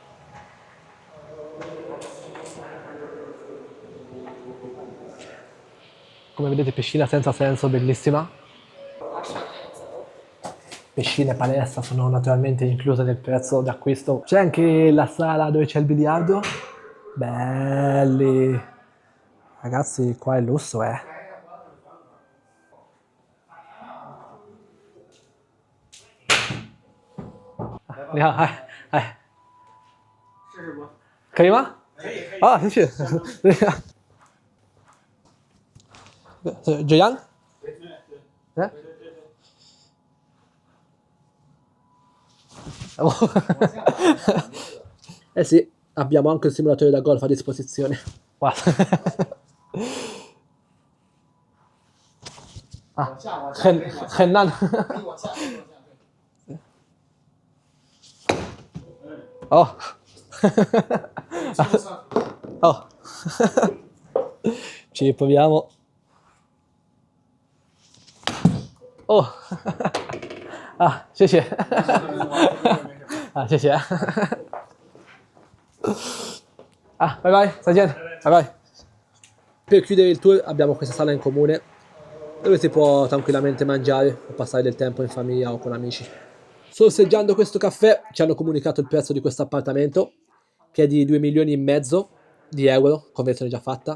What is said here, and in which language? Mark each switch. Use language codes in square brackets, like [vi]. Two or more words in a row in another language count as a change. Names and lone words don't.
[it] Come vedete piscina senza senso, bellissima. Piscina e palestra sono naturalmente incluse nel prezzo d'acquisto. C'è anche la sala dove c'è il biliardo. Belli. Ragazzi, qua è lusso, eh. [zh] Ah, 可以吗？啊，谢谢。Gioian? Eh? [it] Eh sì, abbiamo anche il simulatore da golf a disposizione. Guarda. [zh] Ah, 很难。哦。Oh. [it] Ci riproviamo. Oh. [zh] Ah, 谢谢。啊，谢谢。Ah, [en] bye bye, [zh] 再见, [en] bye bye. [it] Per chiudere il tour abbiamo questa sala in comune dove si può tranquillamente mangiare o passare del tempo in famiglia o con amici. Sorseggiando questo caffè ci hanno comunicato il prezzo di questo appartamento, che è di 2 milioni e mezzo di euro, conversione già fatta.